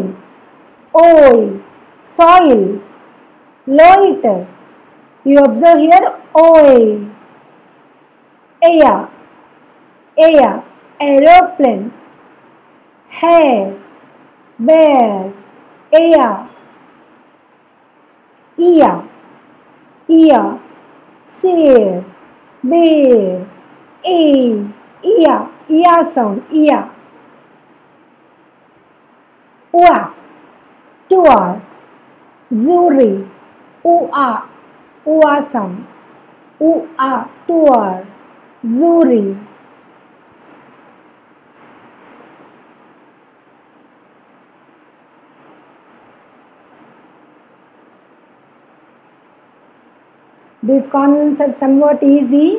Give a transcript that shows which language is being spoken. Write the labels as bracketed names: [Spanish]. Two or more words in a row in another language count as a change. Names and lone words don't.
[English] Oil. soil, loiter. You observe here oi, aya, aya, aeroplane, hair, bear, aya, iya, iya, seer, bear, a, iya, iya sound, iya, ua, tour, zuri, ua, ua sound, ua, tour, zuri. These consonants are somewhat easy.